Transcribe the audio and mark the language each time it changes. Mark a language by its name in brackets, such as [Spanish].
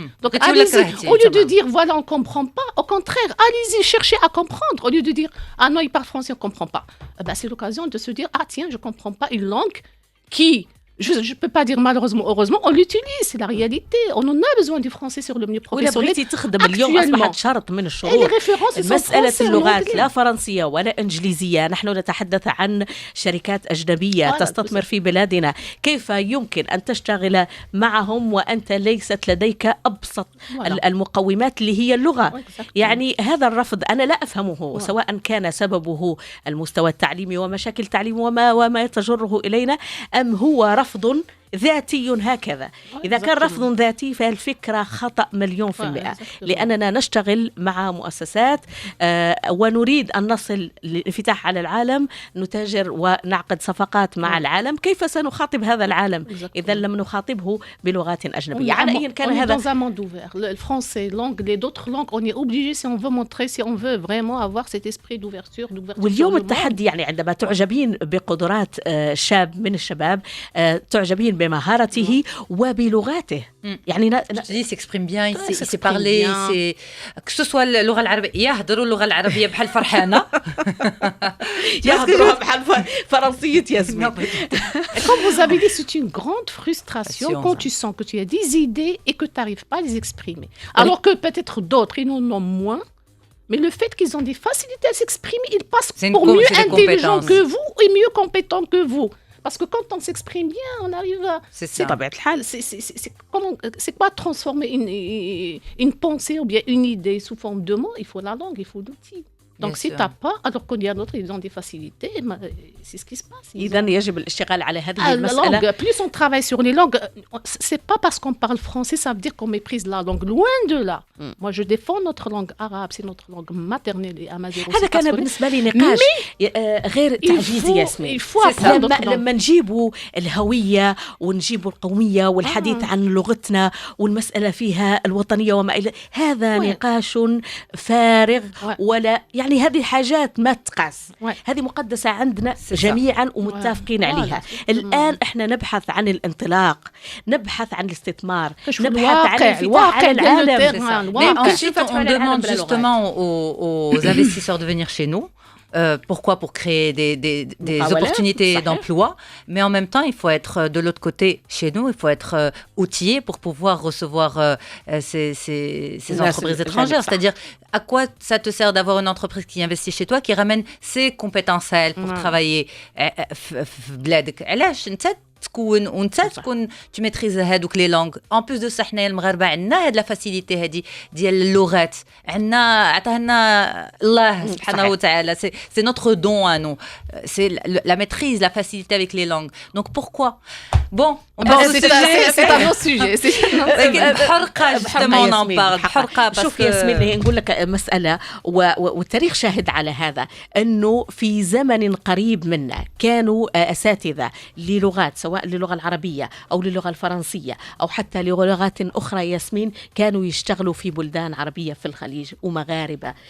[French] Donc, allez-y, au lieu de dire, voilà, on ne comprend pas, au contraire, allez-y, cherchez à comprendre. Au lieu de dire, ah non, il parle français, on ne comprend pas. C'est l'occasion de se dire, ah tiens, je ne comprends pas une langue qui... Je ne peux pas dire malheureusement, heureusement, on l'utilise, c'est la réalité. On en a besoin du français sur le milieu professionnel. [Arabic] اليوم أصبحت شرط من الشروط. مسألة اللغات لا فرنسية ولا إنجليزية. نحن نتحدث عن شركات أجنبية تستثمر في بلادنا. كيف يمكن أن تشتغل معهم وأنت ليست لديك أبسط المقومات اللي هي اللغة؟ يعني هذا الرفض أنا لا أفهمه، سواء كان سببه المستوى التعليمي ومشاكل التعليم وما تجره إلينا، أم هو رفض ذاتي هكذا. إذا كان رفض ذاتي فالفكرة خطأ 100%، لأننا نشتغل مع مؤسسات ونريد أن نصل للانفتاح على العالم، نتاجر ونعقد صفقات مع العالم. كيف سنخاطب هذا العالم إذا لم نخاطبه بلغات أجنبية؟ على أي كان هذا [French] dans un monde ouvert. Le français, l'anglais, d'autres langues, on est obligé si on veut montrer, si on veut vraiment avoir cet esprit d'ouverture. [Arabic] واليوم التحدي يعني عندما تعجبين بقدرات شاب من الشباب، تعجبين بمهارته وبلغاته. يعني [French] s'exprime bien, il sait parler, que ce soit [Arabic] اللغة العربية، يهضروا اللغة العربية بحال فرحانة، يهضروها بحال فرنسية ياسمين. [French] Comme vous avez dit, c'est une grande frustration quand tu sens que tu as des idées et que tu n'arrives pas à les exprimer. Alors que peut-être d'autres, ils en ont moins. Mais le fait qu'ils ont des facilités à s'exprimer, ils passent pour mieux intelligents que vous et mieux compétents que vous. Parce que quand on s'exprime bien, on arrive à... C'est quoi transformer une pensée ou bien une idée sous forme de mots? Il faut la langue, il faut l'outil. Donc si tu n'as pas, alors qu'il y a d'autres, ils ont des facilités, c'est ce qui se passe. [Arabic] إذن يجب الاشتغال على هذه المسألة. [French] Plus on travaille sur les langues, c'est pas parce qu'on parle français, ça veut dire qu'on méprise la langue. Loin de là. Moi, je défends notre langue arabe, c'est notre langue maternelle et amazigh. [Arabic] هذا كان بالنسبة لي نقاش غير تعجيزي ياسمين. لما نجيبوا الهوية ونجيبوا القومية والحديث عن لغتنا والمسألة فيها الوطنية وما إلى هذا نقاش فارغ ولا يعني هذه حاجات ما تقاس. هذه مقدسة عندنا جميعا ومتفقين عليها. الآن احنا نبحث عن الانطلاق، نبحث عن الاستثمار، نبحث عن الانفتاح على العالم. [French] Mais ensuite, on demande justement aux investisseurs de venir chez nous. Pourquoi? Pour créer des opportunités d'emploi. Mais en même temps, il faut être de l'autre côté chez nous. Il faut être outillé pour pouvoir recevoir ces entreprises étrangères. C'est-à-dire, à quoi ça te sert d'avoir une entreprise qui investit chez toi, qui ramène ses compétences à elle pour travailler [Arabic] بلادك؟ علاش انت تكون وانت تكون [French] tu maîtrises [Arabic] هذوك [French] les langues. En plus de ça, [Arabic] حنا المغاربه عندنا هاد لا فاسيليتي هادي ديال اللغات، عندنا عطاها لنا الله سبحانه وتعالى. [French] C'est notre don à nous. C'est la maîtrise, la facilité avec les langues. Donc pourquoi? Bon, c'est un autre sujet. [Arabic] بحرقة [French] justement on en parle. [Arabic] بحرقة شوف ياسمين، نقول لك مسألة والتاريخ شاهد على هذا، أنه في زمن قريب منا كانوا أساتذة للغات، سواء للغة العربية أو للغة الفرنسية أو حتى لغات أخرى ياسمين، كانوا يشتغلوا في بلدان عربية في الخليج ومغاربة.